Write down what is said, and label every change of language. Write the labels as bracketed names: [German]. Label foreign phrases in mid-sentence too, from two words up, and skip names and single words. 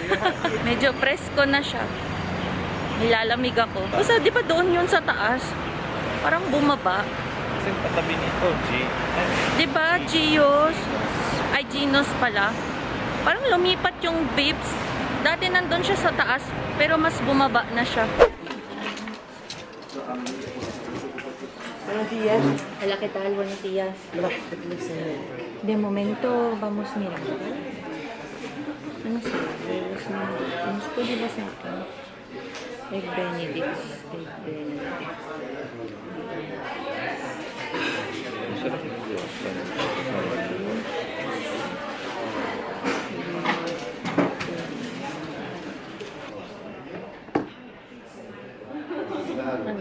[Filipino] Medyo presko na siya. Nilalamig ako. Basta di ba doon yun sa taas? Parang bumaba. Kasi patabi nito, G. Di ba, Gios? Ay, Ginos pala. Parang lumipat yung vapes. Dati nandun siya sa taas, pero mas bumaba na siya. [Spanish] Buenos días. Hola, ¿qué tal? Buenos días. De momento, vamos mirando. [Filipino] Ano sa Ano pwede ba sa akin? [English] Egg Benedict. Egg Benedict. [Filipino] Masarap yung Diyos. Ano?